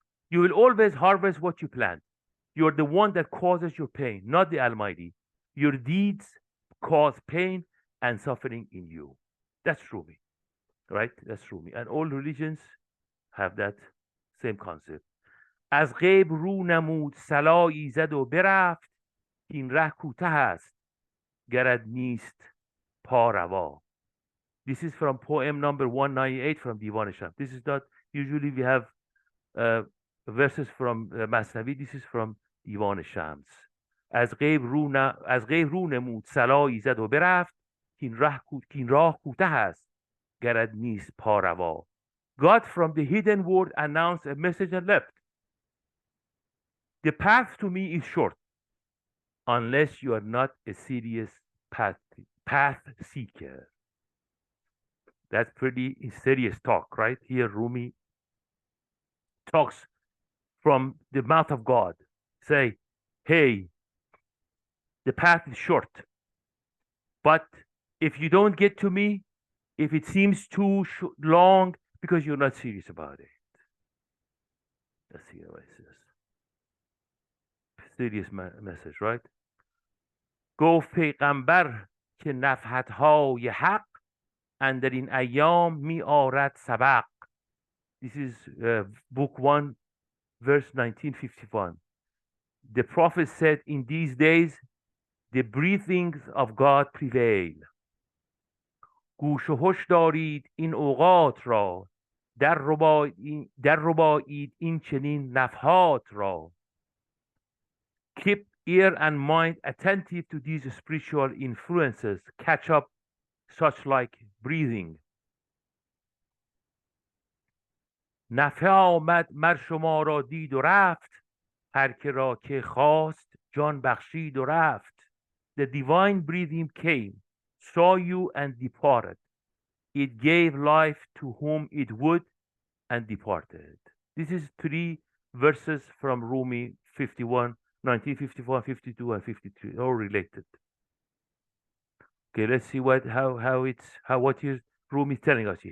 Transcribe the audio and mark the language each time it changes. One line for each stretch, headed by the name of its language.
English: You will always harvest what you plant. You're the one that causes your pain, not the Almighty. Your deeds cause pain and suffering in you. That's Rumi, right? That's Rumi. And all religions have that same concept.
Persian: از غیب رو نمود صلایی زد و برفت، این ره کوته است گرد نیست پا روا.
English: This is from poem number 198 from Divan-e. This is not, usually we have verses from Masnavi. This is from دیوان شمس.
Persian: از غیب رو نمود صلایی زد و برفت، این راه کوته است گرد نیست پا روا.
English: God from the hidden world announced a message and left. The path to me is short unless you are not a serious path seeker. That's pretty serious talk, right? Here Rumi talks from the mouth of God. Say, hey, the path is short, but if you don't get to me, if it seems too long, because you're not serious about it. Let's see what it says. Serious message, right?
Persian: گفت پیغمبر که نفحت‌های حق اندر این ایام می آرد سبق.
English: This is book 1, verse 1951. The prophet said, in these days, the breathings of God prevail.
Persian: گوش و هوش دارید این اوقات را، در ربایید این چنین نفحات را.
English: Keep ear and mind attentive to these spiritual influences. Catch up such like breathing.
Persian: نفحه آمد مر شما را دید و رفت، هر که را که خواست جان بخشید و رفت.
English: The divine breathing came, saw you and departed. It gave life to whom it would and departed. This is three verses from Rumi 51, 1954, 52, and 53, all related. Okay, let's see what is Rumi telling us here.